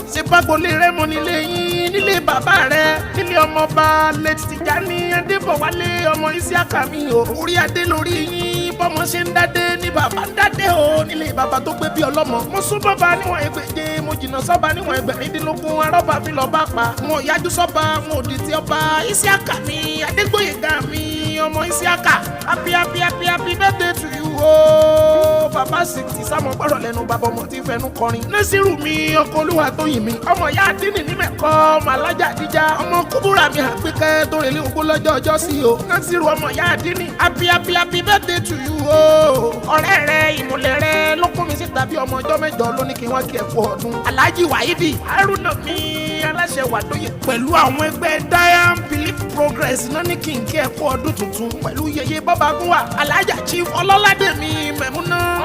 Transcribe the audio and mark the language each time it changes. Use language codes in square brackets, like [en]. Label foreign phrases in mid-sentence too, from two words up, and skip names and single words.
[yo] Ṣé bágbolé Rẹ́mọ nílé yín, nílé bàbá rẹ, nílé ọmọọba late Tijani Adébọ̀wálé, ọmọ Isiaka mi o. Orí adé lórí yín, bọ́mọ ṣe ń dádé ni bàbá ń dádé o. Nílé bàbá tó gbé bí ọlọ́mọ. Mo sún bọ́ba níwọ̀n ẹgbẹ̀je, mo jìnnà sọ́ba níwọ̀n ẹgbẹ̀rìndínlógún, arọ́ba mi lọ bá pa. Mo yájú sọ́ba, mo dì tí ọba. Isiaka mi, Adégbóyèga mi, ọmọ Isiaka. [en] Happy, happy, happy, happy birthday to you o. [yo] Bàbá sixty, sámọ gbọ́dọ̀ lẹ́nu bàbá ọmọ tí fẹnu kọrin. Nasiru mi, ọkọ Olúwa Tóyìn mi. Ọmọ ìyá àdínì ní mẹ́kọ́, ọmọ alájà àdíjà. Ọmọ kúbúrà mi Àgbékẹ́ tó relé ogbó lọ́jọ́ ọjọ́ sí o. Nasiru ọmọ ìyá àdínì. [en] Happy, happy, happy birthday to you o. [yo] Ọ̀rẹ́ rẹ, ìmùlẹ̀ rẹ ló kún mi síta bí ọmọ ọjọ́ mẹ́jọ ló ní kí n wá kí ẹ kú ọdún. Alhaji Waidi Haruna mi, aláṣẹ Wàdóyè. Pẹ̀lú àwọn ẹgbẹ́ Diam Belief Progress náà ní kí n kí ẹ kú ọdún tuntun. Pẹ̀lú yeye Bọ́bagúnwà, Alhaja Chief Ọlọ́ládé mi, Mẹ̀múná.